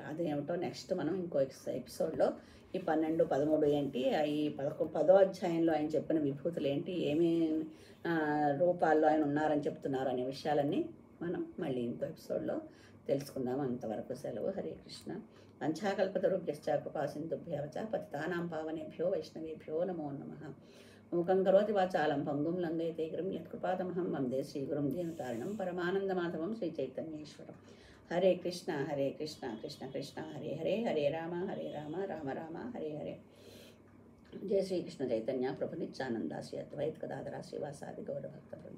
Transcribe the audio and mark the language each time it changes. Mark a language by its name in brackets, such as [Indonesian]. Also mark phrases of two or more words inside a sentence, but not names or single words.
[Telugu] అదేమిటో నెక్స్ట్ మనం ఇంకో ఎపిసోడ్లో ఈ 12, 13 ఏంటి, ఈ 10వ అధ్యాయంలో ఆయన చెప్పిన విభూతులు ఏంటి, ఏమి రూపాల్లో ఆయన ఉన్నారని చెప్తున్నారు అనే విషయాలన్నీ మనం మళ్ళీ ఇంకో ఎపిసోడ్లో తెలుసుకుందాం. అంతవరకు సెలవు. [Sanskrit] హరే కృష్ణ. వంఛాకల్పతరుభ్యశ్చ కృపాసింధుభ్యశ్చ పతితానాం పావనేభ్యో వైష్ణవేభ్యో నమో నమః. మూకం కరోతి వాచాలం పంగుం లంఘయతే గిరిం యత్కృపాతమహం వందే శ్రీగురుం దీనతారిణం పరమానందమాధవం శ్రీచైతన్యేశ్వరం. హరే కృష్ణ కృష్ణ కృష్ణ హరే హరే, హరే రామ రామ రామ హరే హరే. జయ శ్రీకృష్ణ చైతన్య ప్రభు నిత్యానంద శ్రీ అద్వైత గదాధర శ్రీవాసాది గౌర భక్త బృంద.